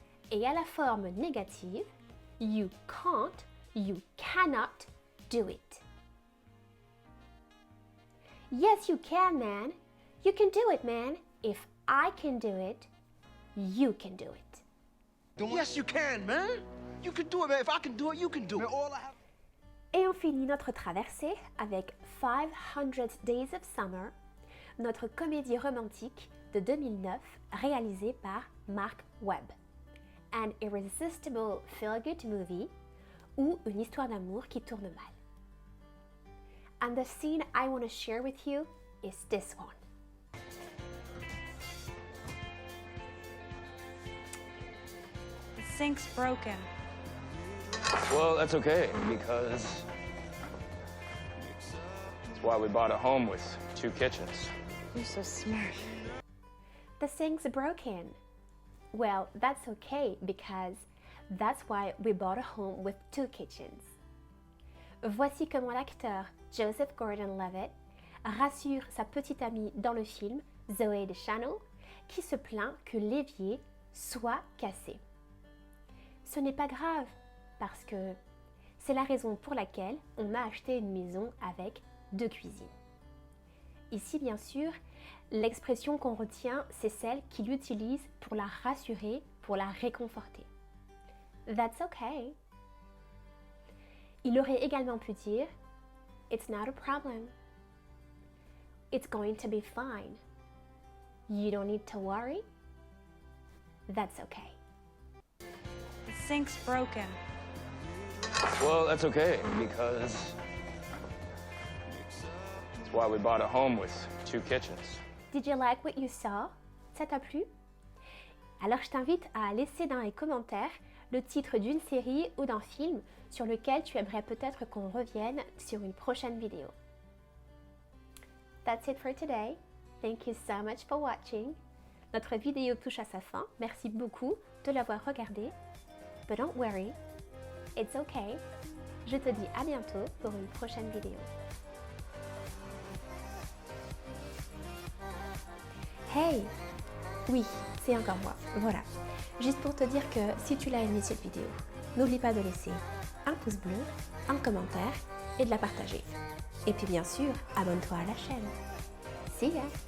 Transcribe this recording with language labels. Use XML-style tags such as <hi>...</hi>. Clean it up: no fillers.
<fr>Et à la forme négative,</fr> <en>you can't, you cannot do it. Yes, you can, man. You can do it, man. If I can do it, you can do it. Yes, you can, man. You can do it, man. If I can do it, you can do it. Man, all I have...</en> <fr>Et on finit notre traversée avec 500 Days of Summer, notre comédie romantique de 2009 réalisée par Mark Webb.</fr> <en>An irresistible feel-good movie</en> <fr>ou une histoire d'amour qui tourne mal.</fr> <en>And the scene I want to share with you is this one. The sink's broken. Well, that's okay, because that's why we bought a home with 2 kitchens. You're so smart. The sink's broken. Well, that's okay, because that's why we bought a home with 2 kitchens.</en> <fr>Voici comment l'acteur Joseph Gordon-Levitt rassure sa petite amie dans le film, Zooey Deschanel, qui se plaint que l'évier soit cassé. Ce n'est pas grave, parce que c'est la raison pour laquelle on a acheté une maison avec 2 cuisines. Ici, bien sûr, l'expression qu'on retient, c'est celle qu'il utilise pour la rassurer, pour la réconforter.</fr> <en>That's okay.</en> <fr>Il aurait également pu dire</fr> <en>It's not a problem. It's going to be fine. You don't need to worry. That's okay. The sink's broken. Well, that's okay, because that's why we bought a home with 2 kitchens. Did you like what you saw?</en> <fr>Ça t'a plu? Alors je t'invite à laisser dans les commentaires le titre d'une série ou d'un film sur lequel tu aimerais peut-être qu'on revienne sur une prochaine vidéo.</fr> <en>That's it for today. Thank you so much for watching.</en> <fr>Notre vidéo touche à sa fin. Merci beaucoup de l'avoir regardée.</fr> <en>But don't worry, it's okay.</en> <fr>Je te dis à bientôt pour une prochaine vidéo. Hey! Oui, c'est encore moi. Voilà. Juste pour te dire que si tu l'as aimé cette vidéo, n'oublie pas de laisser un pouce bleu, un commentaire et de la partager. Et puis bien sûr, abonne-toi à la chaîne.</fr> <en>See ya!</en>